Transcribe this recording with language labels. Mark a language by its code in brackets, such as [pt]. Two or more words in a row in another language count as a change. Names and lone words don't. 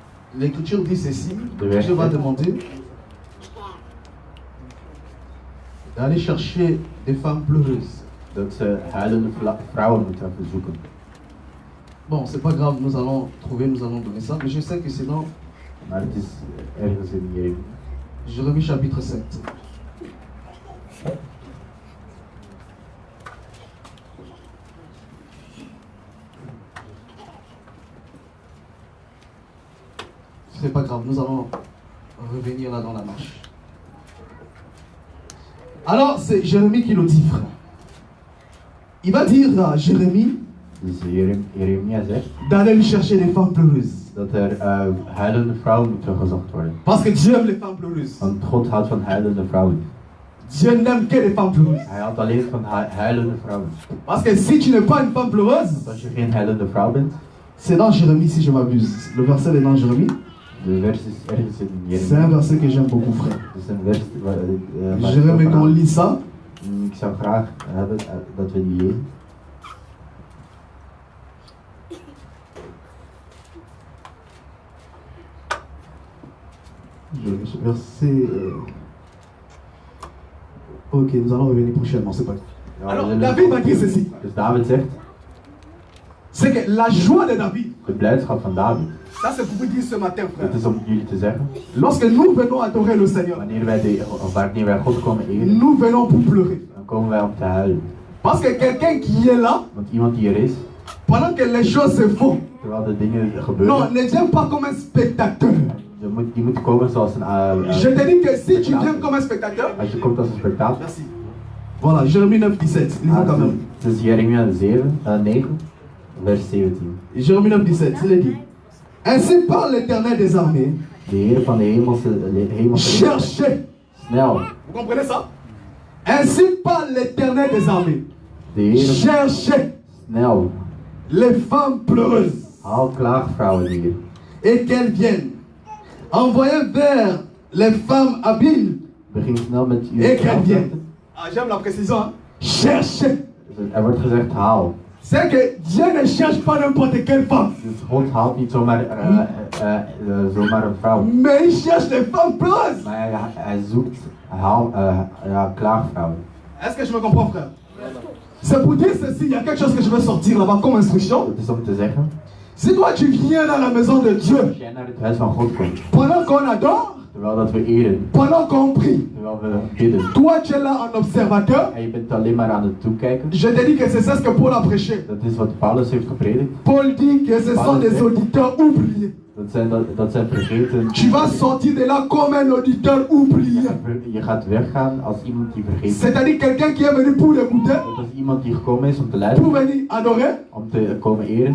[fr] L'Écriture dit ceci. De verset. Dieu va demander d'aller chercher des femmes pleureuses. [nl] Dat ze huilende vrouwen moeten gaan verzoeken. [fr] Bon, c'est pas grave, nous allons donner ça, mais je sais que c'est dans [nl] Maar het is ergens in Jeremia. [fr] Jérémie chapitre 7. C'est pas grave, nous allons revenir là dans la marche. Alors, c'est Jérémie qui le dit, frère. Il va dire à Jérémie [nl] Dus Jeremia zegt [fr] d'aller lui chercher des femmes pleureuses. [nl] dat huilende vrouwen moeten gezocht worden. [fr] Parce que Dieu aime les femmes pleureuses. [nl] Want God houdt van huilende vrouwen. [fr] Dieu n'aime que les femmes pleureuses. [nl] Hij houdt alleen van huilende vrouwen. [fr] Parce que si tu n'es pas une femme pleureuse, [nl] Want als je geen huilende vrouw bent, [fr] c'est dans Jérémie si je m'abuse. Le verset est dans Jérémie. [nl] de vers is ergens in [fr] C'est un [nl] Jeremia. [fr] verset que j'aime beaucoup, frère. [nl] Dat is een vers waar [fr] J'aimerais qu'on lit ça. [nl] ik zou graag hebben dat we die lezen. [fr] Verset. Ok, nous allons revenir prochainement, c'est pas grave. [nl] Ja, [fr] Alors, [nl] we zullen- [fr] David va dire ceci. [nl] Dus David zegt, [fr] C'est que la joie de David, [nl] de blijdschap van David. [fr] ça c'est pour vous dire ce matin, frère. [nl] Dat is om jullie te zeggen, [fr] Lorsque nous venons adorer le Seigneur, [nl] wanneer wij God komen eren, [fr] nous venons pour pleurer. [nl] dan komen wij om te huilen. [fr] Parce que quelqu'un qui est là, [nl] Want iemand die er is, [fr] pendant que les choses se font, [nl] terwijl de dingen [fr] non, [nl] gebeuren, [fr] ne viens pas comme un spectateur. [nl] die moet komen zoals een... [fr] Je te dis que si tu viens comme un spectateur, [nl] Als je komt als een spektakel. [fr] merci. Voilà, Jérémie 9, 17. Lisons quand même. [nl] Dus Jeremia 9, vers 17. [fr] Jérémie 9, 17, il est dit. Ainsi parle l'Éternel des armées. [nl] De Heer van de hemelse [fr] Cherchez. [nl] snel. [fr] Vous comprenez ça? Ainsi parle l'Éternel des armées. [nl] De Heer [fr] Cherchez [nl] snel. [fr] les femmes pleureuses [nl] Haal klaagvrouwen hier. [fr] et qu'elles viennent. Envoyez vers les femmes habiles [nl] Begin snel met uw [fr] et qu'elles viennent. [nl] klaagvrouwen. [fr] Ah, j'aime la précision. Hein? Cherchez. [nl] Er wordt gezegd haal. [fr] C'est que Dieu ne cherche pas n'importe quelle femme, [nl] Dus God haalt niet zomaar een vrouw. [fr] mais il cherche les femmes pleureuses. [nl] Maar hij zoekt klaagvrouwen. [fr] Est-ce que je me comprends, frère? C'est pour dire ceci, il y a quelque chose que je veux sortir là-bas comme instruction. [nl] Dat is om te zeggen, [fr] Si toi tu viens dans la maison de Dieu, [nl] als jij naar het huis van God komt, [fr] pendant qu'on adore, [nl] terwijl dat we eren, [fr] pendant qu'on prie, [nl] terwijl we bidden, [fr] toi tu es là en observateur, [nl] en je bent alleen maar aan het toekijken, [fr] je te dis que c'est ça ce que Paul a prêché. [nl] dat is wat Paulus heeft gepredikt. [fr] Paul dit que ce sont des auditeurs oubliés. [nl] Dat zijn vergeten. [fr] Tu vas sortir de là comme un auditeur oublié. [nl] Je gaat weggaan als iemand die vergeten is. [fr] C'est-à-dire quelqu'un qui est venu pour écouter, [nl] Dat is iemand die gekomen is om te [fr] pour [nl] luisteren, [fr] venir adorer, [nl] om te komen eren,